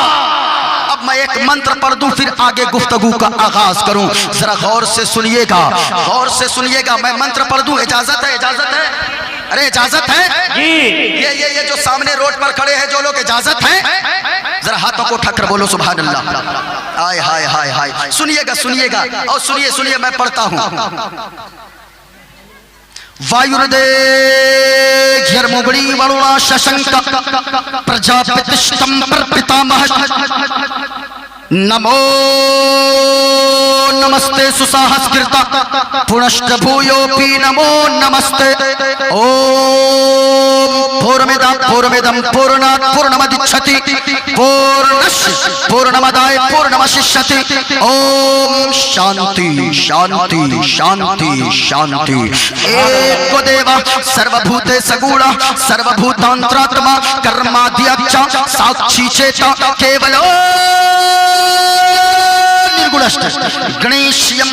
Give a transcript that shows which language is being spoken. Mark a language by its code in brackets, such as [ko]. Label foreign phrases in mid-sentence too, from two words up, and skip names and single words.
[ur] اب میں ایک منتر پڑھ دوں پھر آگے گفتگو کا آغاز کروں، ذرا غور سے سنیے گا، غور سے سنیے گا۔ میں منتر پڑھ دوں، اجازت ہے؟ اجازت ہے؟ ارے اجازت ہے جی؟ یہ جو سامنے روڈ پر کھڑے ہیں جو لوگ، اجازت ہے؟ ذرا ہاتھوں کو اٹھا کر بولو [ar] سبحان اللہ۔ [ur] آئے ہائے ہائے ہائے، سنیے گا سنیے گا، اور سنیے سنیے میں پڑھتا ہوں۔ [sa] ವಾಯುರದೇ ಘರ್ಮುಗಳಿ ವರುಣ ಶಶಂಕ ಪ್ರಜಾಪತಿಷ್ಟಂ ಪ್ರಪಿತಾಮಹ ನಮೋ ನಮಸ್ತೆ ಸುಸಹಸ್ಕೃತ ಪುನಶ್ಚ ಭೂಯೋಪಿ ನಮೋ ನಮಸ್ತೆ ಓಂ ಪೂರ್ಣಮಿದಂ ಪೂರ್ಣಾತ್ ಪೂರ್ಣಮದಿಚ್ಛತಿ ಪೂರ್ಣಸ್ಯ ಪೂರ್ಣಮದಾಯ ಪೂರ್ಣಮಶಿಷ್ಯತಿ ಓಂ ಶಾಂತಿ ಶಾಂತಿ ಶಾಂತಿ ಶಾಂತಿ। ಏಕ ದೇವ ಸರ್ವಭೂತೆ ಸಗೂಢ ಸರ್ವಭೂತಾಂತರಾತ್ಮ ಕರ್ಮಾದ್ಯಕ್ಷ ಸಾಕ್ಷಿ ಚೇತ ಕೇವಲ ಗಣೇಶ್ಯಂ